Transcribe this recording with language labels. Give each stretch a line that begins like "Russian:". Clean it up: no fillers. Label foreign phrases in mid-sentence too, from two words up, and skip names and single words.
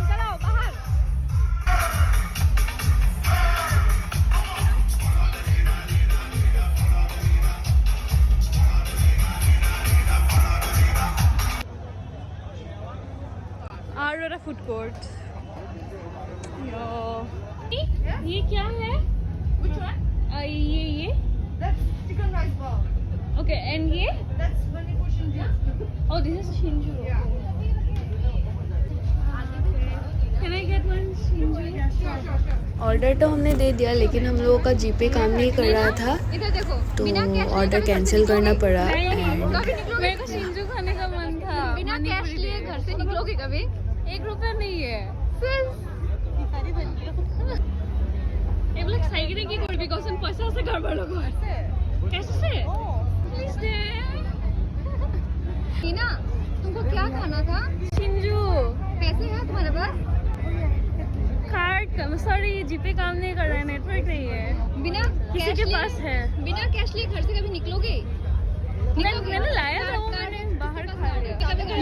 Hindi: चलो बाहर। आरोरा फूड कोर्ट। ये क्या है? ये
English: That's chicken rice ball. okay, and ये That's Manipur Shinju. oh this is Shinju. Yeah. Can I get one Shinju? Sure.
Hindi: ऑर्डर तो हमने दे दिया लेकिन हम लोगों का जीपे काम नहीं कर रहा था इधर देखो। तो ऑर्डर कैंसिल करना पड़ा एंड मेरे को शिंजू खाने का मन था। बिना कैश लिए घर से निकलोगे कभी? 1 रुपया नहीं है।
Assamese: এইবিলাক চাই কিনে কি কৰিবি কচোন? পইচা আছে কাৰোবাৰ লগত?
Hindi: कैसे? प्लीज दे। टीना, तुमको क्या खाना था? शिंजू। पैसे हैं तुम्हारे पास? कार्ड का सॉरी जीपे काम नहीं कर रहा है, नेटवर्क नहीं है। बिना किसी के पास है। बिना कैश लिए घर से कभी निकलोगे? मैंने लाया था वो, मैंने बाहर खा लिया।